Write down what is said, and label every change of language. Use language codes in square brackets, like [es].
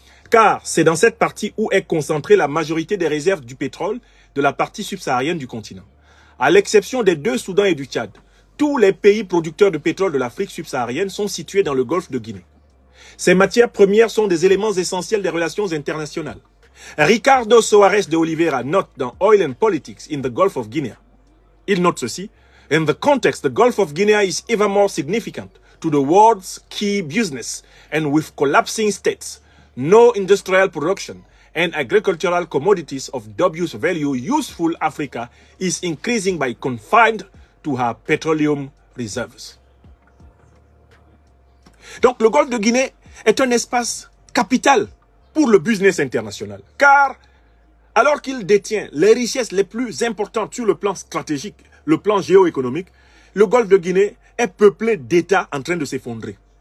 [fr] Car c'est dans cette partie où est concentrée la majorité des réserves du pétrole de la partie subsaharienne du continent. À l'exception des deux Soudans et du Tchad, tous les pays producteurs de pétrole de l'Afrique subsaharienne sont situés dans le golfe de Guinée. Ces matières premières sont des éléments essentiels des relations internationales. Ricardo Soares de Oliveira note dans Oil and Politics in the Gulf of Guinea. Il note ceci: [en] in the context, the Gulf of Guinea is even more significant to the world's key business, and with collapsing states, no industrial production, and agricultural commodities of dubious value, useful Africa is increasing by confined to her petroleum reserves. [fr] Donc le golfe de Guinée est un espace capital pour le business international. Car alors qu'il détient les richesses les plus importantes sur le plan stratégique, le plan géoéconomique, le golfe de Guinée est peuplé d'États en train de s'effondrer.